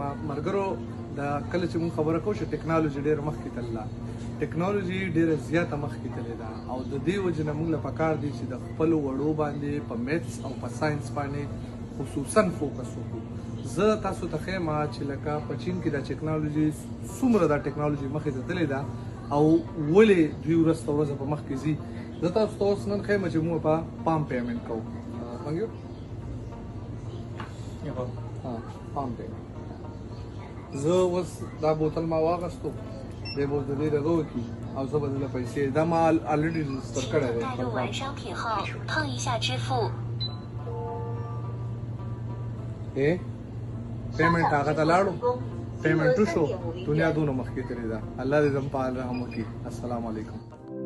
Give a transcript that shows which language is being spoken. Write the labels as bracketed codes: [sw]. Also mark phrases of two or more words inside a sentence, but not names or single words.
[ps] ملګرو، د کله چې موږ خبره کوو چې ټکنالوژي ډېره مخکې تلله، ټکنالوژي ډېره زیاته مخکې تللې ده او د دې وجې نه موږ له پکار دي چې د خپلو وړو باندې په میتس او په ساینس باندې خصوصا فوکس وکړو. زه تاسو ته ښیم چې لکه په چین کې د ټکنالوژي څومره د ټکنالوژي مخکې ته تللې ده او ولې دوی ورځ تر ورځې په مخکې ځي. زه تاسو ته اوس نن ښیم چې موږ په [en] palm payment [ps] کوو. [en] Thank you. palm payment. [ps] زه اوس دا بوتل ما واغستو، دی به د دې دغه وکړي او زه به دله پیسې دا ما [en] already register [ps] کړی دی. [zh] 带入完商品后，碰一下支付。 [ps] پیمنټ هغه ته لاړو، پیمنټ وشو، دنیا دونه مخکې تللې ده. الله دې زموږ په حال رحم وکړي. [ar] السلام علیکم.